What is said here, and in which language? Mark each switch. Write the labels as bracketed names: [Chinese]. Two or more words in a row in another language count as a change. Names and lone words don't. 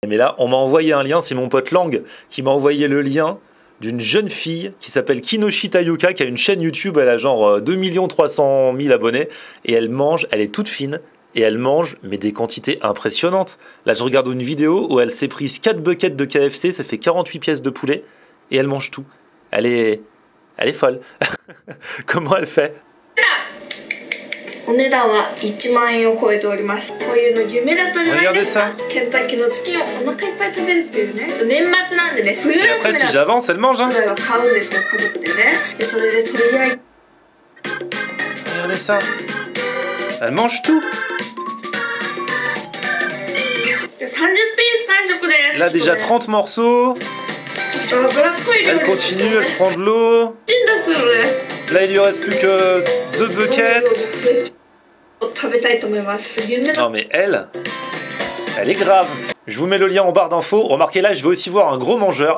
[French] Mais là, on m'a envoyé un lien, c'est mon pote Lang qui m'a envoyé le lien d'une jeune fille qui s'appelle Kinoshita Yuka, qui a une chaîne YouTube, elle a genre 2 300 000 abonnés, et elle mange, elle est toute fine, et elle mange, mais des quantités impressionnantes. Là, je regarde une vidéo où elle s'est prise 4 buckets de KFC, ça fait 48 pièces de poulet, et elle mange tout. Elle est folle. Comment elle fait? [Japanese] お値段は1万円を超えております。こういうの夢だったじゃないですか。ケンタッキーのチキンをお腹いっぱい食べるっていうね。年末なんでね、冬休み [French] après, si j'avance, elle mange, hein. [Japanese] ぐらいは買うんですよ、家族でね。で、それでとりあえず。 [French] Regardez ça. Elle mange tout. [Japanese] で、30ピース完食です。 [French] Là, déjà 30 morceaux. Elle continue, elle se prend de l'eau. Là, il lui reste plus que 2 buckets. Non mais elle est grave. Je vous mets le lien en barre d'infos. Remarquez là, je vais aussi voir un gros mangeur.